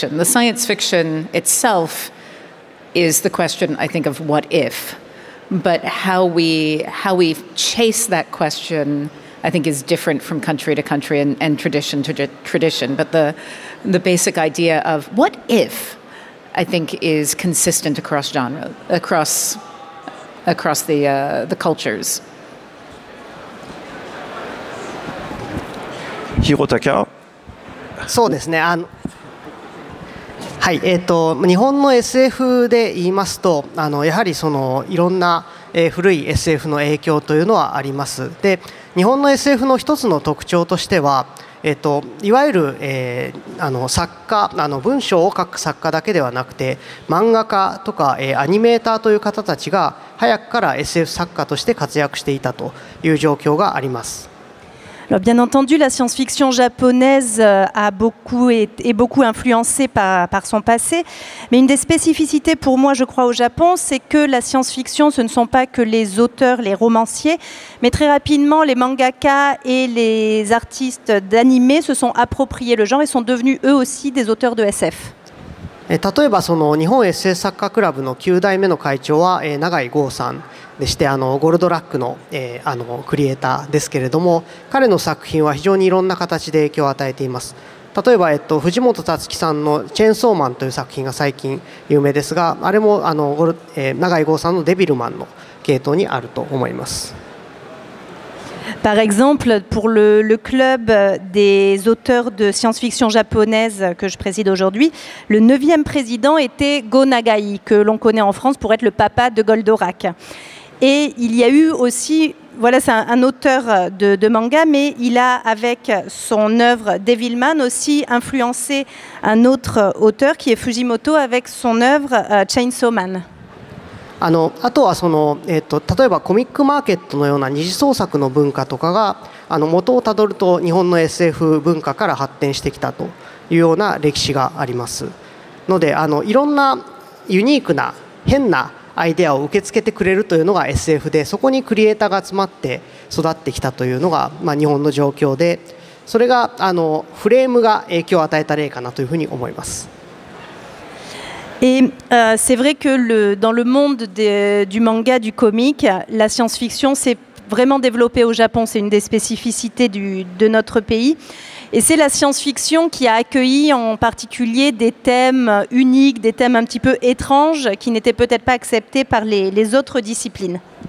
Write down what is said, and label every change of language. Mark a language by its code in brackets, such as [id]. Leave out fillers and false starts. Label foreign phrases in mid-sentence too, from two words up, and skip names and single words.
[en] The science fiction itself is the question, I think, of what if, but how we chase that question, I think, is different from country to country and tradition to tradition. But the basic idea of what if, I think, is consistent across genre, across the cultures. Hirotaka. [ja] そうですね。はい、日本の SF で言いますと、やはりいろんな、古い SF の影響というのはあります。で、日本の SF の一つの特徴としては、いわゆる、作家、文章を書く作家だけではなくて、漫画家とか、アニメーターという方たちが早くから SF 作家として活躍していたという状況があります。 [fr] Alors, bien entendu, la science-fiction japonaise a beaucoup influencée par son passé. Mais une des spécificités pour moi, je crois, au Japon, c'est que la science-fiction, ce ne sont pas que les auteurs, les romanciers, mais très rapidement, les mangaka et les artistes d'animé se sont appropriés le genre et sont devenus eux aussi des auteurs de SF. [ja] 例えば日本 SF 作家クラブの9代目の会長は永井豪さんでして、ゴールドラックのクリエイターですけれども、彼の作品は非常にいろんな形で影響を与えています。例えば、藤本つ樹さんの「チェーンソーマン」という作品が最近有名ですが、あれも永井豪さんの「デビルマン」の系統にあると思います。 [fr] Par exemple, pour le club des auteurs de science-fiction japonaise que je préside aujourd'hui, le 9e président était Go Nagai, que l'on connaît en France pour être le papa de Goldorak. Et il y a eu aussi, voilà, c'est un auteur de manga, mais il a, avec son œuvre Devilman, aussi influencé un autre auteur qui est Fujimoto avec son œuvre Chainsaw Man. [ja] あとは例えばコミックマーケットのような二次創作の文化とかが元をたどると日本の SF 文化から発展してきたというような歴史がありますので、いろんなユニークな変なアイデアを受け付けてくれるというのが SF で、そこにクリエイターが集まって育ってきたというのが、日本の状況で、それがフレームが影響を与えた例かなというふうに思います。 [fr] Et c'est vrai que dans le monde du manga, du comic, la science-fiction s'est vraiment développée au Japon. C'est une des spécificités de notre pays. Et c'est la science-fiction qui a accueilli en particulier des thèmes uniques, des thèmes un petit peu étranges qui n'étaient peut-être pas acceptés par les autres disciplines.